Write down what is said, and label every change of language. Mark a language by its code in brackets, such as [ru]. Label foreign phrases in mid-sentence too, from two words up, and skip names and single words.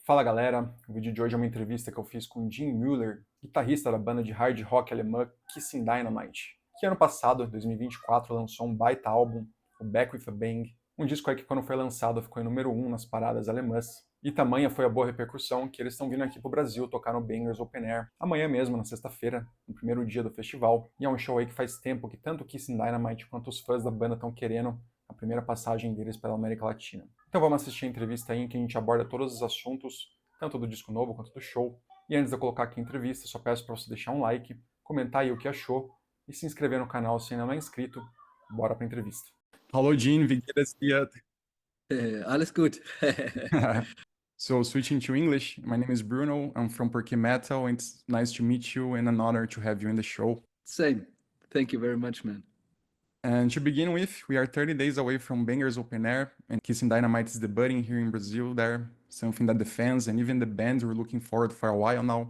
[pt] Fala galera, o vídeo de hoje é uma entrevista que eu fiz com Jim Müller, guitarrista da banda de hard rock alemã Kissin Dynamite, que ano passado, 2024, lançou um baita álbum, o Back with a Bang, um disco aí que quando foi lançado ficou em número 1 nas paradas alemãs, e tamanha foi a boa repercussão que eles estão vindo aqui pro Brasil tocar no Bangers Open Air, amanhã mesmo, na sexta-feira, no primeiro dia do festival, e é um show aí que faz tempo que tanto Kissin Dynamite quanto os fãs da banda estão querendo a primeira passagem deles pela América Latina. Então vamos assistir a entrevista aí em que a gente aborda todos os assuntos, tanto do disco novo quanto do show. E antes de eu colocar aqui a entrevista, só peço para você deixar um like, comentar aí o que achou e se inscrever no canal se ainda não é inscrito. Bora para a entrevista. [de] Hallo Gene, wie geht es dir? Alles gut. [en] So switching to English, my name is Bruno, I'm from Porque Metal, and it's nice to meet you and an honor to have you in the show. Same. Thank you very much, man. And to begin with, we are 30 days away from Bangers Open Air, and Kissin Dynamite is debuting here in Brazil there, something that the fans and even the band were looking forward for a while now.